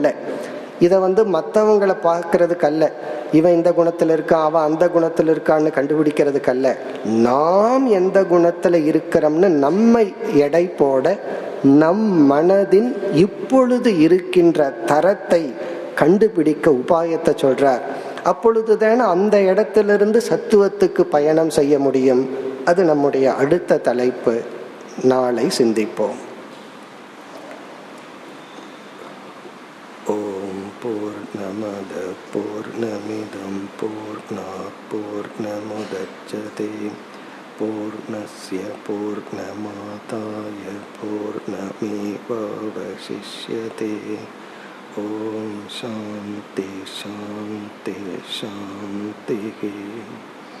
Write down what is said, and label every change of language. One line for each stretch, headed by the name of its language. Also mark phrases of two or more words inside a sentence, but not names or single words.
Tamil: இதை மற்றவங்களை பார்க்கறதுக்கு அல்ல, இவன் இந்த குணத்தில் இருக்கான் அவன் அந்த குணத்தில் இருக்கான்னு கண்டுபிடிக்கிறதுக்கு அல்ல, நாம் எந்த குணத்தில் இருக்கிறோம்னு நம்மை எடை போட நம் மனதின் இப்பொழுது இருக்கின்ற தரத்தை கண்டுபிடிக்க உபாயத்தை சொல்றார். அப்பொழுதுதான் அந்த இடத்திலிருந்து சத்துவத்துக்கு பயணம் செய்ய முடியும். அது நம்முடைய அடுத்த தலைப்பு. நாளை சிந்திப்போம்.
Sanskrit: ஓம் பூர்ணமத பூர்ணமிதம் பூர்ணாத் பூர்ணமுதச்யதே பூர்ணஸ்ய பூர்ணமாதாய பூர்ணமேவாவசிஷ்யதே. ஓம் சாந்தி சாந்தி சாந்தி.